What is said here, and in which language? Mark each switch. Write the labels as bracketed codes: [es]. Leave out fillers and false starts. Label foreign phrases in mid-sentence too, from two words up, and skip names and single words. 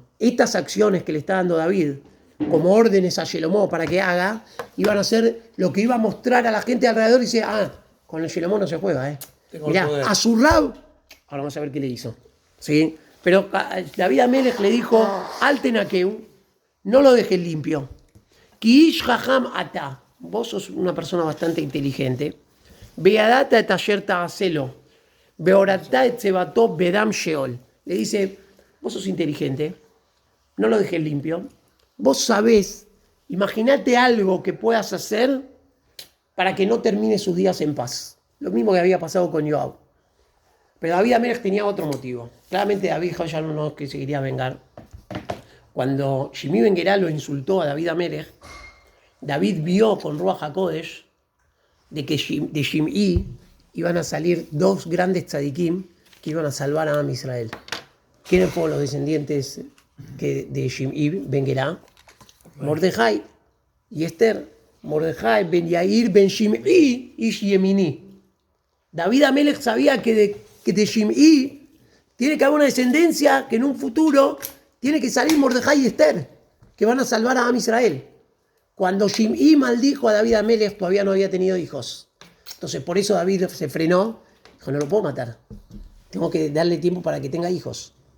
[es] Estas acciones que le está dando David como órdenes a Shelomo para que haga, iban a ser lo que iba a mostrar a la gente alrededor y dice, con el Shelomo no se juega, Tengo Mirá, el poder. a su rab, ahora vamos a ver qué le hizo. ¿Sí? Pero David Amelech le dijo, Altenakeu, no lo dejes limpio. [he] כי איש חכם אתה, [es] vos sos una persona bastante inteligente. [he] וידעת את אשר תעשה לו, והורדת את שיבתו בדם שאול. [es] Le dice, vos sos inteligente, no lo dejes limpio. Vos sabés, imagínate algo que puedas hacer para que no termine sus días en paz. Lo mismo que había pasado con Joab. Pero David Amelech tenía otro motivo. Claramente David ya no que se quería vengar. Cuando Shimi Ben Gerá lo insultó a David Amelech, David vio con [he] רוח הקודש [es] de que de Shim'i iban a salir 2 grandes tzadikim que iban a salvar a Am Israel. ¿Quiénes fueron los descendientes de Shim'i Ben Gerá? Mordejai y Esther. Mordejai Ben Yair Ben Shim'i Ish Yemini. David Amelech sabía que de Shim'i tiene que haber una descendencia que en un futuro tiene que salir Mordejai y Esther, que van a salvar a Am Israel. Cuando Shim'i maldijo a David Amelech, todavía no había tenido hijos. Entonces por eso David se frenó, dijo, no lo puedo matar, tengo que darle tiempo para que tenga hijos.